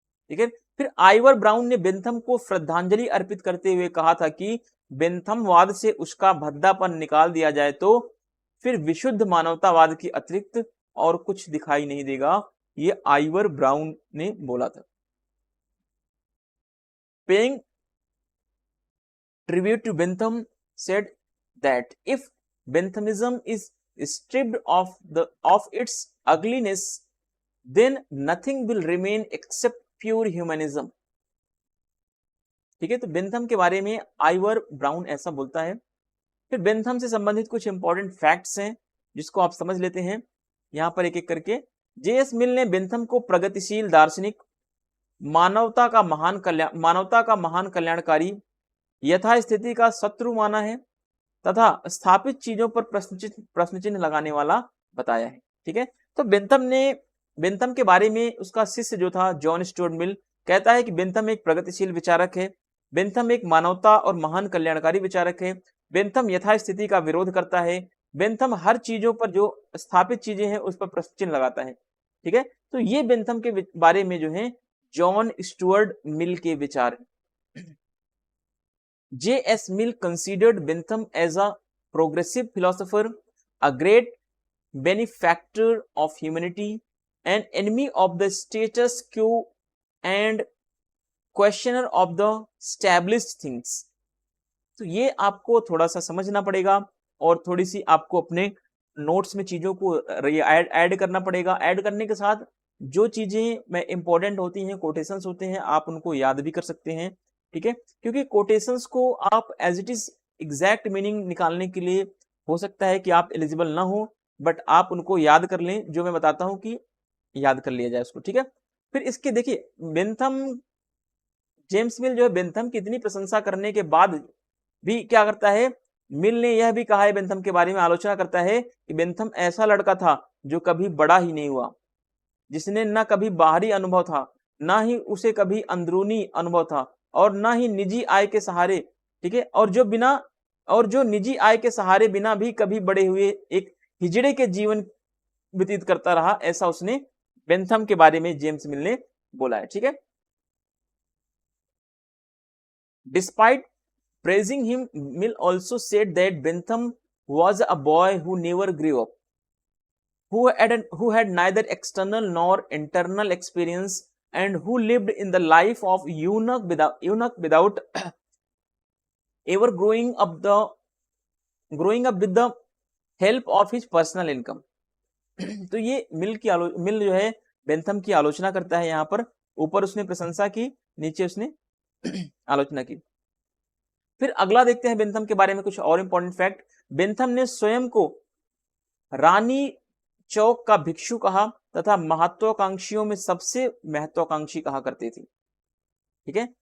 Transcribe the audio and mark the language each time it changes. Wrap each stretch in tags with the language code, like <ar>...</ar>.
<hi>ठीक है, फिर आइवर ब्राउन ने बेंथम को श्रद्धांजलि अर्पित करते हुए कहा था कि बेंथमवाद से उसका भद्दापन निकाल दिया जाए तो फिर विशुद्ध मानवतावाद की अतिरिक्त और कुछ दिखाई नहीं देगा। ये आइवर ब्राउन ने बोला था।</hi> <en>Paying tribute to Bentham said that if Benthamism is stripped of its ugliness, then nothing will remain except pure humanism.</en> <hi>ठीक है, तो बेंथम के बारे में आइवर ब्राउन ऐसा बोलता है। फिर बेंथम से संबंधित कुछ इंपॉर्टेंट फैक्ट्स हैं जिसको आप समझ लेते हैं यहां पर एक एक करके। जेएस मिल ने बेंथम को प्रगतिशील दार्शनिक, मानवता का महान कल्याणकारी, यथास्थिति का शत्रु माना है तथा स्थापित चीजों पर प्रश्न चिन्ह लगाने वाला बताया है। ठीक है, तो बेंथम के बारे में उसका शिष्य जो था जॉन स्टुअर्ट मिल कहता है कि बेंथम एक प्रगतिशील विचारक है, बेंथम एक मानवता और महान कल्याणकारी विचारक है, बेंथम यथास्थिति का विरोध करता है, बेंथम हर चीजों पर जो स्थापित चीजें हैं उस पर प्रश्न चिन्ह लगाता है। ठीक है, तो ये बेंथम के बारे में जो है जॉन स्टुअर्ट मिल के विचार।</hi> <en>J.S. Mill considered Bentham as a progressive philosopher, a great benefactor of humanity, an enemy of the status quo, and questioner of the established things.</en> <hi>तो ये आपको थोड़ा सा समझना पड़ेगा और थोड़ी सी आपको अपने नोट्स में चीजों को ऐड करना पड़ेगा। ऐड करने के साथ जो चीजें में इंपॉर्टेंट होती हैं, कोटेशंस होते हैं, आप उनको याद भी कर सकते हैं। ठीक है, क्योंकि कोटेशंस को आप</hi> <en>as it is</en> <hi>exact meaning निकालने के लिए हो सकता है कि आप एलिजिबल ना हो, बट आप उनको याद कर लें, जो मैं बताता हूं कि याद कर लिया जाए उसको, ठीक है। फिर इसके देखिए बेंथम, जेम्स मिल जो है बेंथम की इतनी प्रशंसा करने के बाद भी क्या करता है, मिल ने यह भी कहा है बेंथम के बारे में, आलोचना करता है कि बेंथम ऐसा लड़का था जो कभी बड़ा ही नहीं हुआ, जिसने ना कभी बाहरी अनुभव था, ना ही उसे कभी अंदरूनी अनुभव था, और ना ही निजी आय के सहारे, ठीक है, और जो निजी आय के सहारे बिना भी कभी बड़े हुए एक हिजड़े के जीवन व्यतीत करता रहा, ऐसा उसने बेंथम के बारे में जेम्स मिल ने बोला है, ठीक है।</hi> <en>Despite praising him, Mill also said that Bentham was a boy who never grew up, who had neither external nor internal experience, and who lived in the life of eunuch without ever growing up with the help of his personal income.</en> <hi>तो ये मिल जो है Bentham की आलोचना करता है, यहाँ पर ऊपर उसने प्रशंसा की, नीचे उसने आलोचना की। फिर अगला देखते हैं बेंथम के बारे में कुछ और इंपॉर्टेंट फैक्ट। बेंथम ने स्वयं को रानी चौक का भिक्षु कहा तथा महत्वाकांक्षियों में सबसे महत्वाकांक्षी कहा करते थे, ठीक है।</hi>